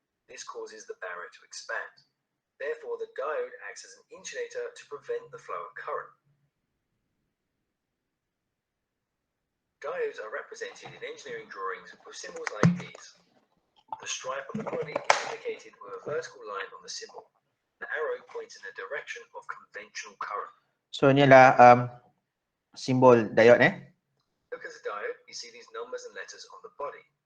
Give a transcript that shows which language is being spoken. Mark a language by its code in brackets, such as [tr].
[en] This causes the barrier to expand. Therefore, the diode acts as an insulator to prevent the flow of current. Diodes are represented in engineering drawings with symbols like these. The stripe on the body is indicated with a vertical line on the symbol. The arrow points in the direction of conventional current. [ms] So ni adalah simbol diode [en] Look at the diode, you see these numbers and letters on the body.